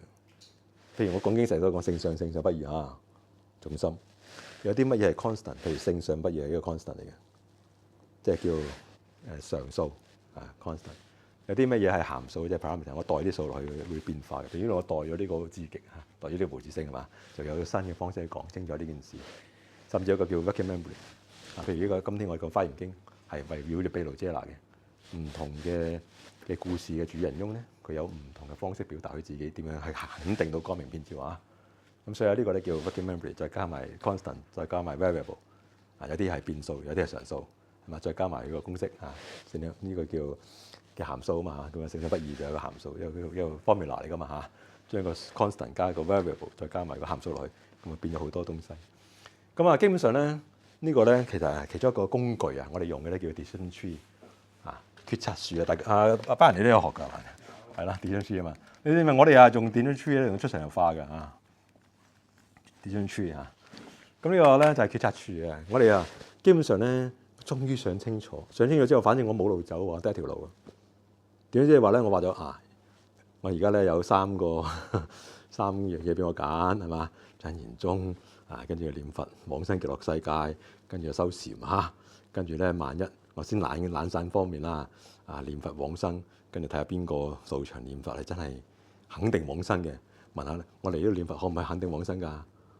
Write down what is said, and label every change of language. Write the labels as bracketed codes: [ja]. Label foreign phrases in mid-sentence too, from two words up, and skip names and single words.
[yue] 譬如我講經成日都講性相不異啊，重心有啲乜嘢係 constant， 譬如性相不異係一個 constant 嚟嘅，即係叫常數啊 constant。有啲乜嘢係函數，即係 parameter， 我代啲數落去會變化嘅。譬如我代咗呢個字極嚇，代咗呢個無字聲係嘛，就有新嘅方式去講清楚呢件事。甚至有個叫 [en] working memory [yue] 啊，譬如呢個今天我個《華嚴經》係圍繞住毗盧遮那嘅唔同嘅故事嘅主人翁咧，佢有唔同嘅方式表達佢自己點樣去肯定到光明遍照啊。咁所以呢個咧叫 [en] working memory， [yue] 再加埋 constant， 再加埋 variable 啊，有啲係變數，有啲係常數係嘛，再加埋呢個公式啊，呢個叫嘅函數啊嘛，咁啊性相不異就有個函數，有個 formula 嚟噶嘛嚇，將個 constant 加個 variable， 再加埋個函數落去，咁啊變咗好多東西。咁啊，基本上咧呢個咧其實係其中一個工具啊，我哋用嘅咧叫 [en] decision tree [yue] 啊，決策樹啊，大家阿班人你都有學㗎，係啦 [en] decision tree [yue] 啊嘛，你知唔知我哋用 [en] decision tree [yue] 咧用出神入化㗎啊 [en] decision tree [yue] 啊，咁呢個咧就係決策樹啊，我哋基本上咧終於想清楚之後，反正我冇路走喎，得一條路啊。點知即係話咧，我話咗我而家咧有3樣嘢俾我揀係嘛，臻言宗跟住念佛往生極樂世界，跟住修禪嚇，跟住咧萬一我先懶散方面啦，念佛往生，跟住睇下邊個道場念佛係真係肯定往生嘅，問下咧，我嚟呢度念佛可唔可以肯定往生㗎